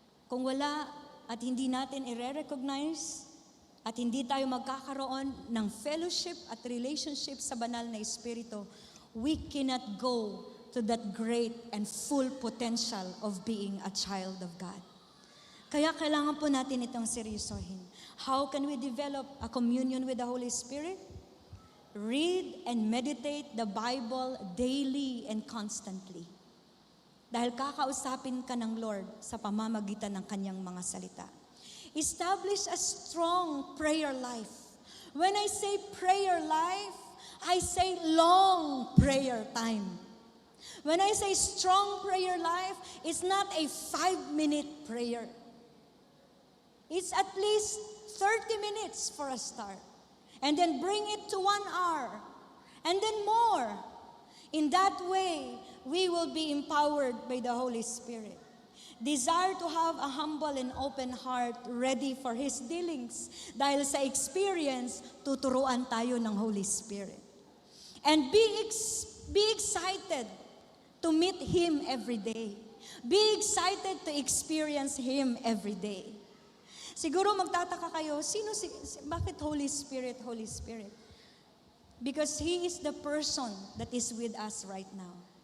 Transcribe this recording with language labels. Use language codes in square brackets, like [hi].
[tl] Kung wala at hindi natin i-recognize at hindi tayo magkakaroon ng fellowship at relationship sa banal na Espiritu, [en] we cannot go to that great and full potential of being a child of God. [tl] Kaya kailangan po natin itong seryosohin. [en] How can we develop a communion with the Holy Spirit? Read and meditate the Bible daily and constantly. [tl] Dahil kakausapin ka ng Lord sa pamamagitan ng kanyang mga salita. [en] Establish a strong prayer life. When I say prayer life, I say long prayer time. When I say strong prayer life, it's not a 5-minute prayer. It's at least 30 minutes for a start. And then bring it to 1 hour. And then more. In that way, we will be empowered by the Holy Spirit. Desire to have a humble and open heart ready for His dealings. [tl] Dahil sa experience, tuturuan tayo ng Holy Spirit. [en] And be excited to meet Him every day. Be excited to experience Him every day. [tl] Siguro magtataka kayo, bakit Holy Spirit, Holy Spirit? [en] Because He is the person that is with us right now.